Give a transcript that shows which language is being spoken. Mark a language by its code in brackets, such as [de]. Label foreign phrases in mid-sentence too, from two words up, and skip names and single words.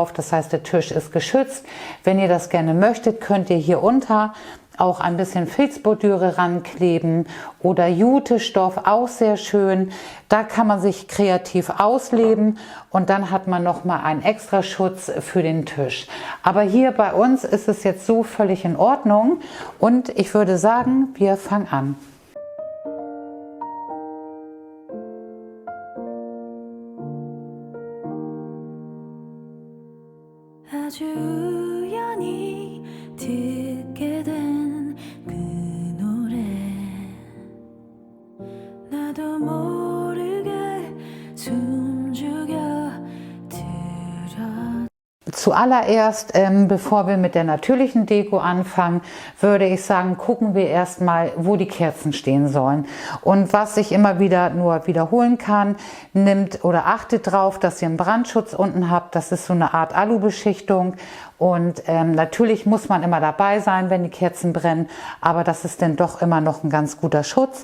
[de] Das heißt, der Tisch ist geschützt. Wenn ihr das gerne möchtet, könnt ihr hier unter auch ein bisschen Filzbordüre rankleben oder Jutestoff, auch sehr schön. Da kann man sich kreativ ausleben und dann hat man nochmal einen extra Schutz für den Tisch. Aber hier bei uns ist es jetzt so völlig in Ordnung und ich würde sagen, wir fangen an. [ko] 아주 우연히 듣게 된 그 노래 나도 모르게 숨죽여 들었 [de] Zuallererst, bevor wir mit der natürlichen Deko anfangen, würde ich sagen, gucken wir erstmal, wo die Kerzen stehen sollen. Und was ich immer wieder nur wiederholen kann, nimmt oder achtet drauf, dass ihr einen Brandschutz unten habt. Das ist so eine Art Alubeschichtung. Und natürlich muss man immer dabei sein, wenn die Kerzen brennen, aber das ist dann doch immer noch ein ganz guter Schutz.